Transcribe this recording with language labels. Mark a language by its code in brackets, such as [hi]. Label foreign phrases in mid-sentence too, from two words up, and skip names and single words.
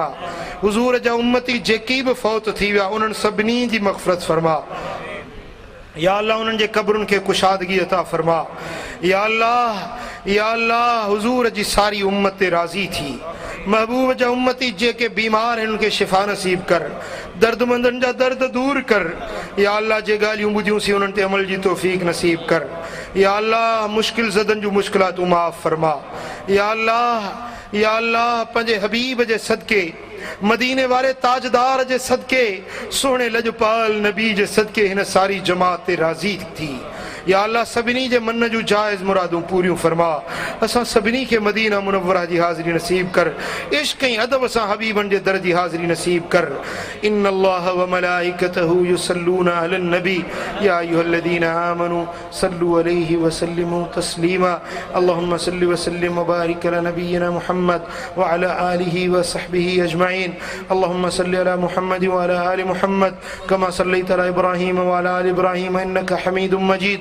[sd] हुज़ूर जा उम्मती जेकी बि फ़ौत थी विया उन्हनि सभिनी जी मग़फ़िरत फरमा। या अल्लाह उन्हनि जे क़ब्रुनि खे कुशादगी अता फरमा। या अल्लाह हुज़ूर जी सारी उम्मत ते राज़ी थी। महबूब जा उम्मती जेके बीमार आहिनि उनखे शिफ़ा नसीब कर, दर्दमंदनि जा दर्द दूर कर। या अल्लाह जे ॻाल्हियूं ॿुधियूंसीं उन्हनि ते अमल जी तौफ़ीक़ नसीब कर। या अल्लाह मुश्किल ज़दनि जूं मुश्किलातूं माफ़ फरमा। या अल्लाह पंहिंजे हबीब जे सदके, मदीने वारे ताजदार जे सदके, सोने लजपाल नबी जे सदके हिन सारी जमात ते राज़ी थी। या अल्लाह सभिनी जे मन जूं जायज़ मुरादूं पूरियूं फरमा। असां सभिनी खे मदीना मुनव्वरा जी हाज़िरी नसीब कर, इश्क़ ऐं अदब सां हबीबन जे दर जी हाज़िरी नसीब कर। [ar] إن الله وملائكته يصلون على النبي يا أيها الذين آمنوا صلوا عليه وسلموا تسليما. اللهم صل وسلم وبارك على نبينا محمد وعلى آله وصحبه أجمعين. اللهم صل على محمد وعلى آل محمد كما صليت على إبراهيم وعلى آل إبراهيم إنك حميد مجيد.